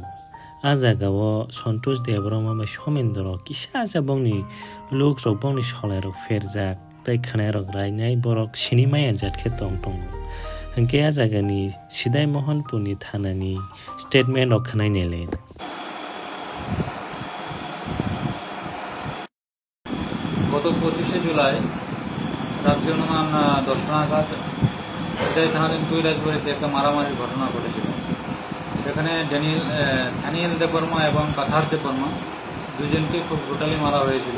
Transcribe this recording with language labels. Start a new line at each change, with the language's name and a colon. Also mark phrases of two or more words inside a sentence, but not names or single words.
Kok Borok: Ah jagao Santosh Debroma bai Somendra kisa bongni lok rok bongni solai rok ferjak tei khwnai rok rainai borok sini maya jatkhe tongtongo. Hingke ah jagani Sidai Mohanpurni thanani statement rok khwnai nele.
Bangla: গত 25 জুলাই রাত্রি অনুমান 10টা নাগাদ সিদাই থানাধীন কৈলাসবাড়িতে একটা মারামারির ঘটনা ঘটেছিল। সেখানে থানিয়েল দেববর্মা এবং কাথার দেববর্মা দুজনকে খুব ব্রুটালি মারা হয়েছিল।